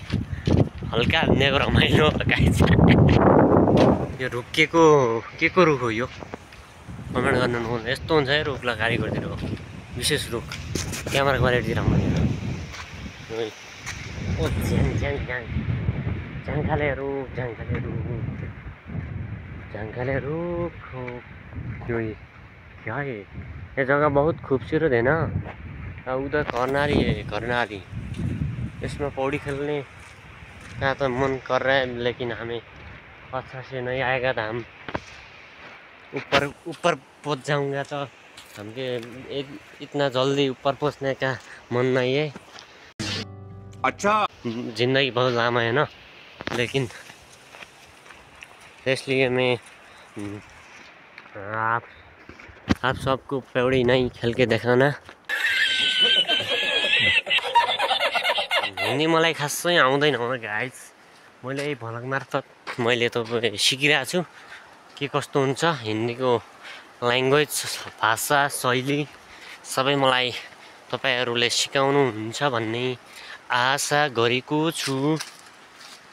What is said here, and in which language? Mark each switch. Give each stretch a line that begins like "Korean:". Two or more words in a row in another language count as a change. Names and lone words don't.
Nepali: हल्का हान्नेको रमाइलो गाइज। यो रुख के को रुख हो यो कमेन्ट गर्नु नभुल्नु। यस्तो हुन्छ है रुखलाई कारिगरतिर हो, विशेष रुख क्यामेरा क्वालिटी राम्रो छैन। ओ झ्याङखाले रुख हो यो।
Hindi: ये जगह बहुत खूबसूरत है ना। उधर कर्णाली इसमें पौड़ी खेलने का तो मन कर रहा है, लेकिन हमें अच्छा से नहीं आएगा तो हम ऊपर पहुंच जाऊंगा तो हमके इतना जल्दी ऊपर पहुंचने का मन नहीं है। अच्छा जिंदगी बहुत लंबा है ना, लेकिन इसलिए मैं आप सबको पौड़ी नहीं खेल के देखाना।
Nepali: हिन्दी मलाई खासै आउँदैन गाइज। मैले यही भ्लग मार्फत मैले त सिकिरहेको छु के कस्तो हुन्छ हिन्दीको ल्याङ्ग्वेज, भाषा, शैली सबै मलाई तपाईँहरूले सिकाउनुहुन्छ भन्ने आशा गरेको छु।